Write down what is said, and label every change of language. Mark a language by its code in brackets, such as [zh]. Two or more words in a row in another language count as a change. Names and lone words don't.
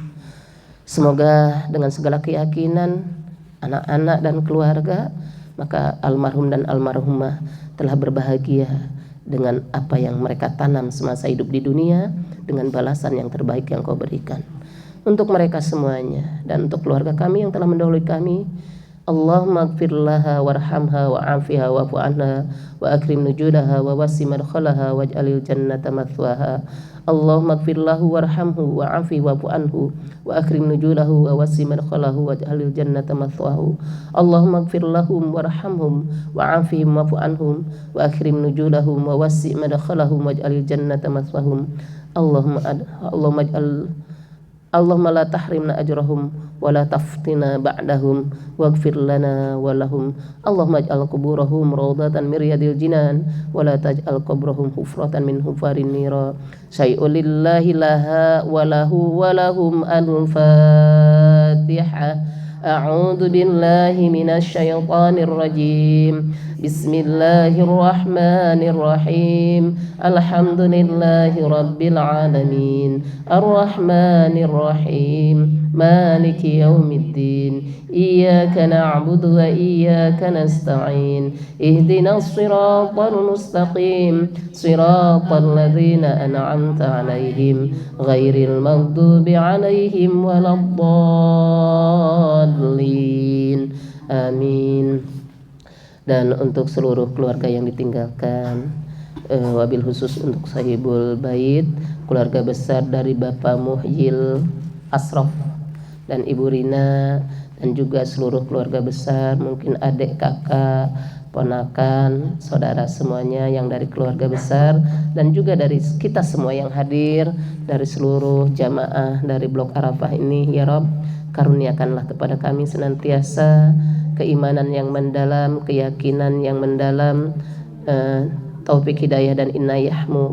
[id] Semoga dengan segala keyakinan anak-anak dan keluarga, maka almarhum dan almarhumah telah berbahagia dengan apa yang mereka tanam semasa hidup di dunia, dengan balasan yang terbaik yang Kau berikan untuk mereka semuanya. Dan untuk keluarga kami yang telah mendahului kami, [ar] اللهم اغفر لها وارحمها وعافها واعف عنها وأكرم نزلها ووسع مدخلها واجعل الجنة مثواها. اللهم اغفر له وارحمه وعاف واعف عنه وأكرم نزله ووسع مدخله واجعل الجنة مثواه. اللهم اغفر لهم وارحمهم وعافهم واعف عنهم وأكرم نزلهم ووسع مدخلهم واجعل الجنة مثواهم. اللهم لا تحرمنا أجرهم ولا تفتنا بعدهم واغفر لنا ولهم. اللهم اجعل قبورهم روضة من رياض الجنان ولا تجعل قبرهم حفرة من حفر النيران. شيء لله لها وله ولهم الفاتحة. أعوذ بالله من الشيطان الرجيم. بسم الله الرحمن الرحيم الحمد لله رب العالمين. الرحمن الرحيم. مالك يوم الدين إياك نعبد وإياك نستعين اهدنا الصراط المستقيم صراط الذين أنعمت عليهم غير المغضوب عليهم ولا الضالين آمين. [id] Dan untuk seluruh keluarga yang ditinggalkan, [ar] وبالخصوص [id] untuk [ar] صاحب البيت, [id] keluarga besar dari Bapak Muhyil Asraf dan Ibu Rina, dan juga seluruh keluarga besar, mungkin adik, kakak, ponakan, saudara semuanya yang dari keluarga besar, dan juga dari kita semua yang hadir, dari seluruh jamaah dari Blok Arafah ini, [ar] يا رب, [id] karuniakanlah kepada kami senantiasa keimanan yang mendalam, keyakinan yang mendalam, taufik hidayah dan inayahmu.